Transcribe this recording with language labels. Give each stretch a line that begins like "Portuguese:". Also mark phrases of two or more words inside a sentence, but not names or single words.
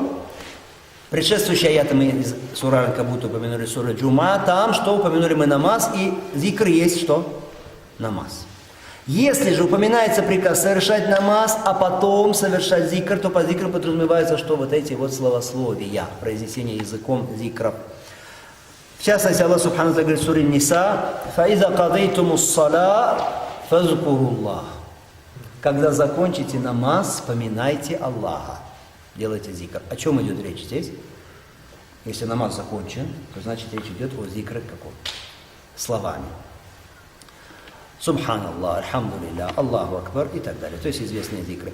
Russian: Предшествующие аяты мы из суры Анкабут упомянули, сура Джума, там что упомянули мы намаз, и зикр есть что? Намаз. Если же упоминается приказ совершать намаз, а потом совершать зикр, то по зикру подразумевается, что вот эти вот словословия, произнесение языком зикров. В частности, Аллах
Arabic: سبحانه وتعالى
Russian: говорит в суре Ниса:
Arabic: «فإذا قضيتم الصلاة فاذكروا الله».
Russian: Когда закончите намаз, поминайте Аллаха. Делайте зикр. О чем идет речь здесь? Если намаз закончен, то значит речь идет о зикре каком? Словами.
Arabic: سبحان الله، الحمد لله، الله أكبر
Russian: и так далее. То есть известные зикры.